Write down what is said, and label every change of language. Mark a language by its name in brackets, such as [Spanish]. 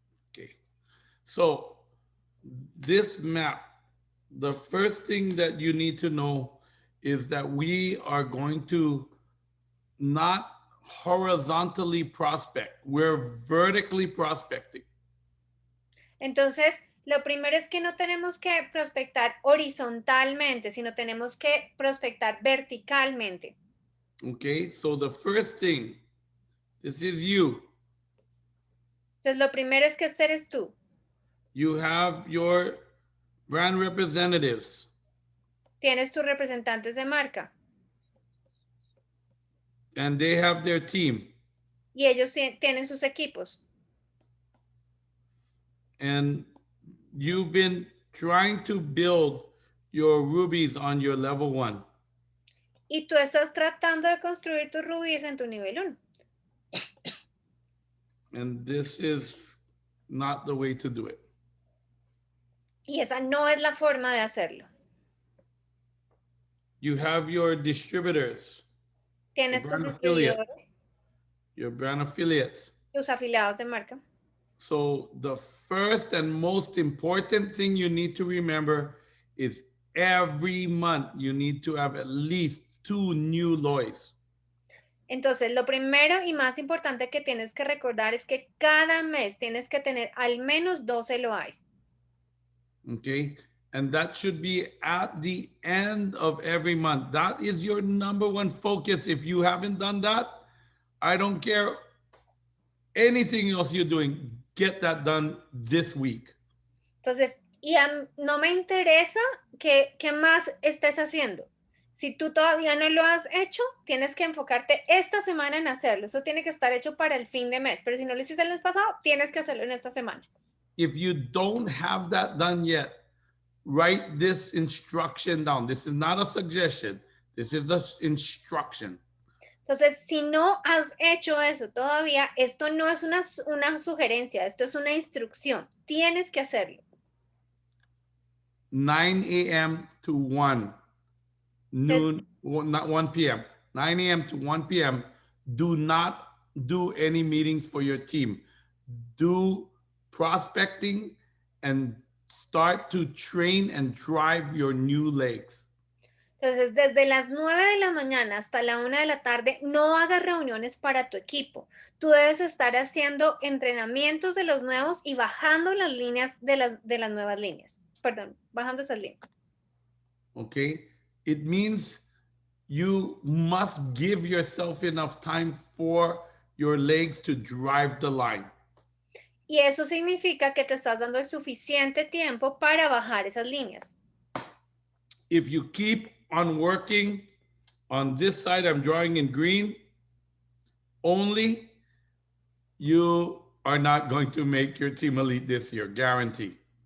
[English] Okay, so this map, the first thing that you need to know is that we are going to not horizontally prospect, we're vertically prospecting. [Spanish] Entonces, lo primero es que no tenemos que prospectar horizontalmente, sino tenemos que prospectar verticalmente. [English] Okay, so the first thing, this is you. [Spanish] Entonces, lo primero es que este eres tú. [English] You have your brand representatives. [Spanish] Tienes tus representantes de marca. [English] And they have their team. [Spanish] Y ellos tienen sus equipos. [English] and you've been trying to build your rubies on your level 1. [Spanish] Y tú estás tratando de construir tus rubíes en tu nivel 1. [English] And this is not the way to do it. [Spanish] Y esa no es la forma de hacerlo. [English] You have your distributors, your [Spanish] Tienes tus [English] brand affiliates, [Spanish] distribuidores, [English] your brand affiliates. [Spanish] tus afiliados de marca. [English] So the first and most important thing you need to remember is every month you need to have at least 2 new LOIs. [Spanish] Entonces, lo primero y más importante que tienes que recordar es que cada mes tienes que tener al menos 12 LOIs. [English] Okay. And that should be at the end of every month. That is your number one focus. If you haven't done that, I don't care anything else you're doing, get that done this week. [Spanish] Entonces, no me interesa qué más estés haciendo. Si tú todavía no lo has hecho, tienes que enfocarte esta semana en hacerlo. Eso tiene que estar hecho para el fin de mes. Pero si no lo hiciste el mes pasado, tienes que hacerlo en esta semana. [English] If you don't have that done yet, write this instruction down. This is not a suggestion. This is an instruction. [Spanish] Entonces, si no has hecho eso todavía, esto no es una sugerencia, esto es una instrucción. Tienes que hacerlo. [English] 9 a.m. to 1 noon, not 1 p.m. 9 a.m. to 1 p.m. Do not do any meetings for your team. Do prospecting and start to train and drive your new legs. [Spanish] Entonces, desde las 9 de la mañana hasta la 1 de la tarde, no hagas reuniones para tu equipo. Tú debes estar haciendo entrenamientos de los nuevos y bajando las líneas de las nuevas líneas. Perdón, bajando esas líneas. [English] Okay? It means you must give yourself enough time for your legs to drive the line. [Spanish] Y eso significa que te estás dando el suficiente tiempo para bajar esas líneas. [English] If you keep on working on this side, I'm drawing in green, only you are not going to make your team elite this year, guarantee.